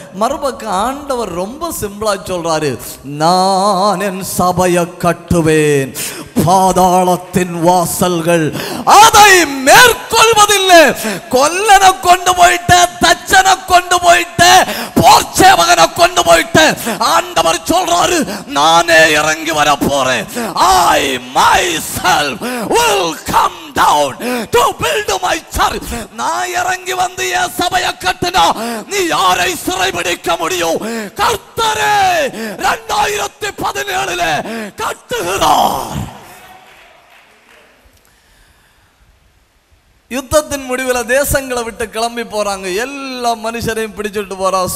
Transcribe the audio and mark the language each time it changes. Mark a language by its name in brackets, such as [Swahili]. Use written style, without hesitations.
[Tamil] மறுபக்கம் ஆண்டவர் ரொம்ப சிம்பிளா சொல்றாரு, நான் என் சபையை கட்டுவேன், பாதாளத்தின் வாசல்கள் அதை மேற்கொள்வதில்லை. கொல்லனை கொண்டு போயிட்ட, தச்சனை கொண்டு போயிட்ட, போர்ச்சேவகனை கொண்டு போயிட்ட. ஆண்டவர் சொல்றாரு, நானே இறங்கி வர போறேன். [English] I myself will come down to build my church. [Tamil] நான் இறங்கி வந்து என் சபையை கட்டினா நீ யாரை சிறைபிடிக்க முடியும்? கர்த்தரே 2017 கட்டுகிறார். யுத்தத்தின் முடிவில் தேசங்களை விட்டு கிளம்பி போறாங்க. எல்லா மனுஷரையும் பிடிச்சிட்டு போறாங்க.